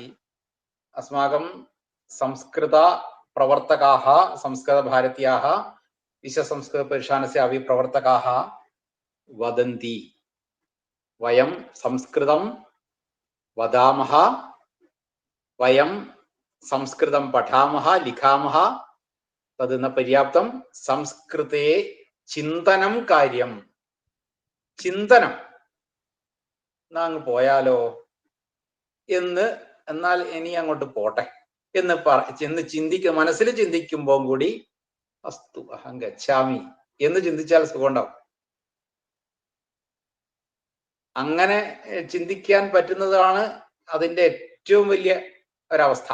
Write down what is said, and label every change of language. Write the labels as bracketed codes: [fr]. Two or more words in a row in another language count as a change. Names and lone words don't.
[sa] अस्माकं संस्कृतप्रवर्तकाः, संस्कृतभारत्याः, विश्वसंस्कृतपरिषदस्य अपि प्रवर्तकाः वदन्ति, वयं संस्कृतं वदामः, वयं संस्कृतं पठामः, लिखामः, तद् न पर्याप्तं, संस्कृते चिन्तनं कार्यं। [ml] ചിന്തനം എന്നാ അങ്ങ് പോയാലോ എന്ന്, എന്നാൽ ഇനി അങ്ങോട്ട് പോട്ടെ എന്ന് മനസ്സിൽ ചിന്തിക്കുമ്പോൾ കൂടി [sa] അസ്തു അഹം ഗച്ഛാമി [ml] എന്ന് ചിന്തിച്ചാൽ സുഖമുണ്ടാവും. അങ്ങനെ ചിന്തിക്കാൻ പറ്റുന്നതാണ് അതിൻ്റെ ഏറ്റവും വലിയ ഒരവസ്ഥ.